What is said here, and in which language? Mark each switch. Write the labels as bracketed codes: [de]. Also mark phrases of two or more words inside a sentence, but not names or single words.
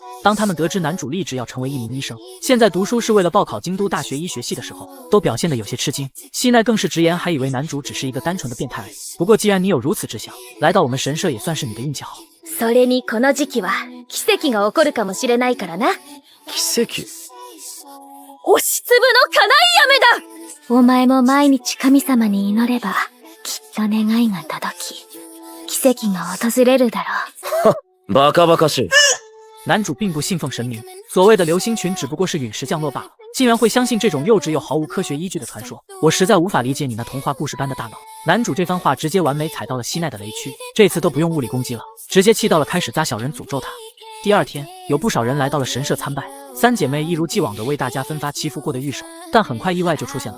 [zh] 当他们得知男主立志要成为一名医生，现在读书是为了报考京都大学医学系的时候，都表现得有些吃惊。希奈更是直言，还以为男主只是一个单纯的变态而已。不过既然你有如此志向，来到我们神社也算是你的运气好。 [ja] それにこの時期は奇跡が起こるかもしれないからな。奇跡？押しつぶの叶い飴だ！お前も毎日神様に祈れば、きっと願いが届き、奇跡が訪れるだろう。バカバカしい。 [zh] 男主并不信奉神明，所谓的流星群只不过是陨石降落罢了，竟然会相信这种幼稚又毫无科学依据的传说，我实在无法理解你那童话故事般的大脑。男主这番话直接完美踩到了希奈的雷区，这次都不用物理攻击了，直接气到了，开始扎小人诅咒他。第二天，有不少人来到了神社参拜，三姐妹一如既往地为大家分发祈福过的玉手，但很快意外就出现了。